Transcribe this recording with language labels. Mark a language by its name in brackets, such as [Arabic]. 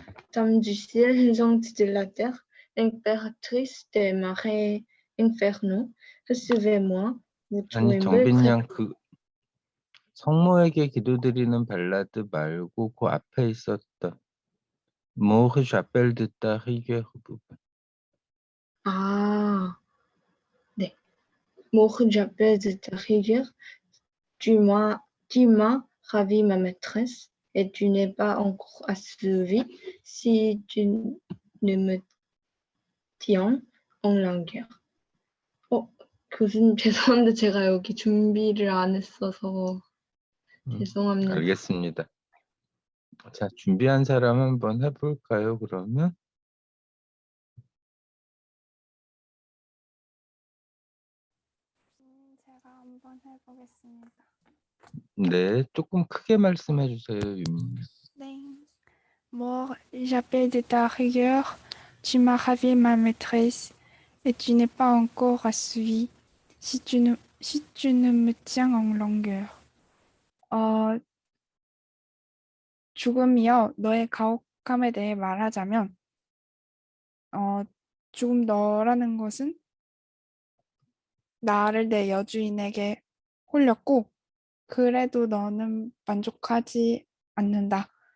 [French] Dame du ciel, gente de la terre, impératrice des marais infernaux, recevez-moi, vous [Korean] 아니, 정빈 [French] très [Korean] 양 성모에게 기도드리는 발라드 말고 그 앞에 있었던 [French] Moi j'appelle de ta rigueur [Korean] 부분. Ah, 네. [French] Mon j'appelle de ta rigueur, tu m'as ravi ma maîtresse, et tu n'es pas encore assouvie si tu ne me tiens en langueur. [Korean] 교수님 죄송한데 제가 여기 준비를 안 했어서 죄송합니다. 알겠습니다. 자, 준비한 사람 한번 해볼까요, 그러면? 제가 한번 해보겠습니다. 네, 조금 크게 말씀해 주세요, 유민님. 네. [French] Moi, j'appelle de ta rigueur, tu m'as ravi ma maîtresse, et tu n'es pas encore assouvie si tu ne me tiens en longueur. [Korean] 죽음이여, 너의 가혹함에 대해 말하자면, 죽음 너라는 것은 나를 내 여주인에게 홀렸고, 그래도 너는 만족하지 않는다.